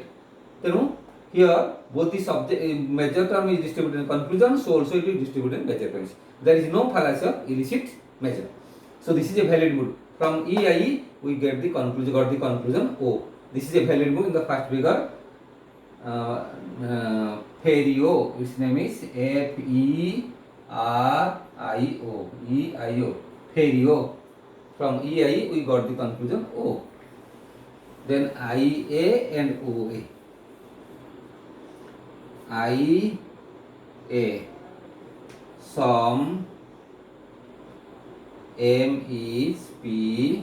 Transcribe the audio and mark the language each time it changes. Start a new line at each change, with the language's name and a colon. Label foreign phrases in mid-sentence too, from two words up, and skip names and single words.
English: Then here both the subject major term is distributed in conclusion, so also it is distributed in major premise. There is no fallacy of illicit measure. So this is a valid mode. From EI we get the conclusion, got the conclusion O. This is a valid mode in the first figure. Ferio, its name is F-E-R-I-O. E-I-O. Ferio. From EI we got the conclusion O. Then IA and OA. IA. Some M is P.